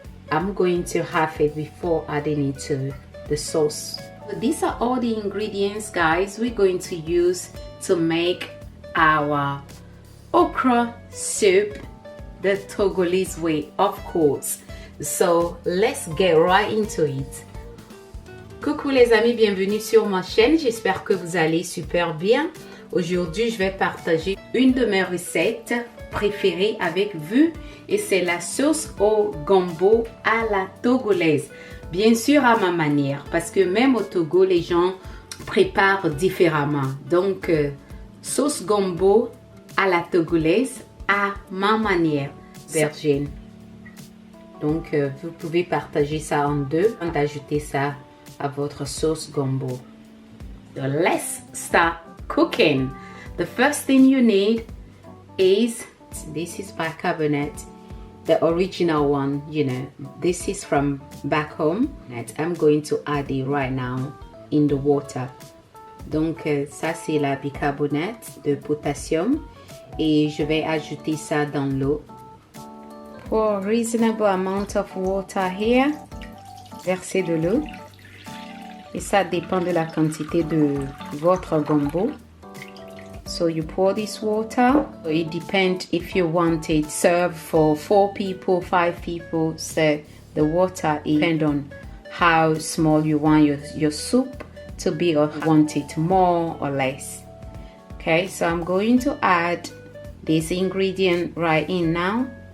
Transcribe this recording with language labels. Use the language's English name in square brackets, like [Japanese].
[English] I'm going to half it before adding it to the sauce. So these are all the ingredients, guys, we're going to use to make our okra soup the Togolese way, of course. So let's get right into it. [French] Coucou les amis, bienvenue sur ma chaîne. J'espère que vous allez super bien. Aujourd'hui, je vais partager une de mes recettes préférées avec vous, et c'est la sauce au gombo à la togolaise. Bien sûr à ma manière, parce que même au Togo, les gens préparent différemment. Donc, sauce gombo à la togolaise à ma manière. Vergine. Donc, vous pouvez partager ça en deux avant d'ajouter ça à votre sauce gombo. [English] So let's start cooking. The first thing you need is, this is bicarbonate, the original one, you know, this is from back home. I'm going to add it right now in the water. [French] Donc, ça c'est la bicarbonate de potassium, et je vais ajouter ça dans l'eau. Pour [English] reasonable amount of water here, [French] versez de l'eau, et ça dépend de la quantité de votre gombo. [English] So you pour this water. So it depends if you want it served for 4 people, 5 people. So the water depends on how small you want your soup to be, or want it more or less. Okay, so I'm going to add this ingredient right in now.